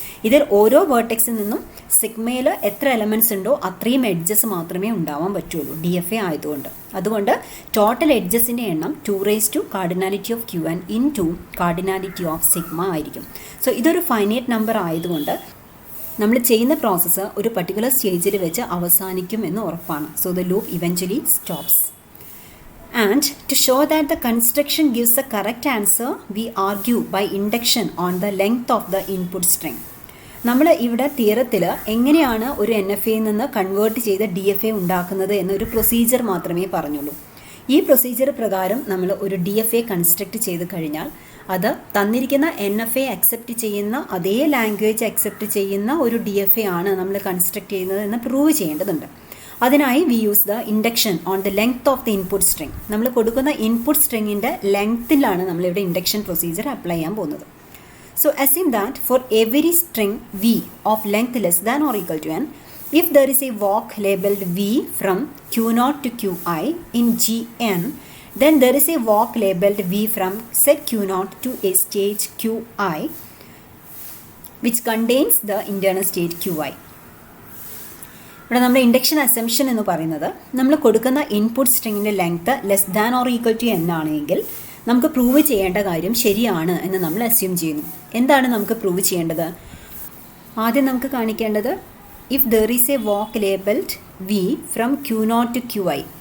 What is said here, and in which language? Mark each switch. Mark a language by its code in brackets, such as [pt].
[ml] ഇതിൽ ഓരോ വേർട്ടെക്സിൽ നിന്നും സിഗ്മയിൽ എത്ര എലമെൻറ്റ്സ് ഉണ്ടോ അത്രയും എഡ്ജസ് മാത്രമേ ഉണ്ടാവാൻ പറ്റുള്ളൂ DFA ആയതുകൊണ്ട്. അതുകൊണ്ട് ടോട്ടൽ എഡ്ജസിൻ്റെ എണ്ണം [en] 2 raised to cardinality of QN into cardinality of sigma [ml] ആയിരിക്കും. സോ ഇതൊരു ഫൈനൈറ്റ് നമ്പർ ആയതുകൊണ്ട് നമ്മൾ ചെയ്യുന്ന പ്രോസസ്സ് ഒരു പർട്ടിക്കുലർ സ്റ്റേജിൽ വെച്ച് അവസാനിക്കും എന്ന് ഉറപ്പാണ്. [en] So the loop eventually stops. And to show that the construction gives the correct answer, we argue by induction on the length of the input string. [ml] നമ്മൾ ഇവിടെ തിയറത്തിൽ എങ്ങനെയാണ് ഒരു NFAയിൽ നിന്ന് കൺവേർട്ട് ചെയ്ത DFA ഉണ്ടാക്കുന്നത് എന്നൊരു പ്രൊസീജിയർ മാത്രമേ പറഞ്ഞുള്ളൂ. ഈ പ്രൊസീജിയർ പ്രകാരം നമ്മൾ ഒരു DFA കൺസ്ട്രക്റ്റ് ചെയ്ത് കഴിഞ്ഞാൽ അത് തന്നിരിക്കുന്ന NFA അക്സെപ്റ്റ് ചെയ്യുന്ന അതേ ലാംഗ്വേജ് അക്സെപ്റ്റ് ചെയ്യുന്ന ഒരു DFA ആണ് നമ്മൾ കൺസ്ട്രക്റ്റ് ചെയ്യുന്നത് എന്ന് പ്രൂവ് ചെയ്യേണ്ടതുണ്ട്. [en] അതിനായി we use the induction on the length of the input string. [ml] നമ്മൾ കൊടുക്കുന്ന ഇൻപുട്ട് സ്ട്രിങ്ങിൻ്റെ ലെങ്ത്തിലാണ് നമ്മളിവിടെ ഇൻഡക്ഷൻ പ്രൊസീജിയർ അപ്ലൈ ചെയ്യാൻ പോകുന്നത്. [en] So assume that for every string v of length less than or equal to n, if there is a walk labeled v from Q0 to Qi in Gn, then there is a walk labeled v from set Q0 to a stage Qi which contains the internal state Qi. [ml] ഇവിടെ നമ്മുടെ induction assumption എന്ന് പറയുന്നത് നമ്മൾ കൊടുക്കുന്ന input സ്ട്രിങ്ങിൻ്റെ length [en] less than or equal to [ml] n ആണെങ്കിൽ നമുക്ക് prove ചെയ്യേണ്ട കാര്യം ശരിയാണ് എന്ന് നമ്മൾ അസ്യൂം ചെയ്യുന്നു. എന്താണ് നമുക്ക് പ്രൂവ് ചെയ്യേണ്ടത്? ആദ്യം നമുക്ക് കാണിക്കേണ്ടത് [en] If there is a walk labelled v from Q0 to Qi.